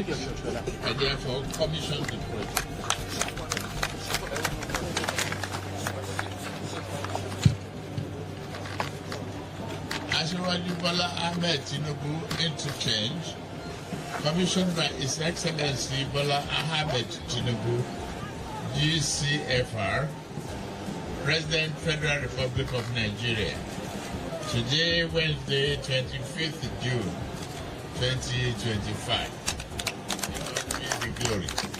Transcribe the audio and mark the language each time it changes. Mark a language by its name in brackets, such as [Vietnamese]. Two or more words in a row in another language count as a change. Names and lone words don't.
[English] I therefore commission the project. Asiwaju Bola Ahmed Tinubu Interchange, commissioned by His Excellency Bola Ahmed Tinubu, GCFR, President, Federal Republic of Nigeria. Today, Wednesday, 25th June, 2025. Give the glory.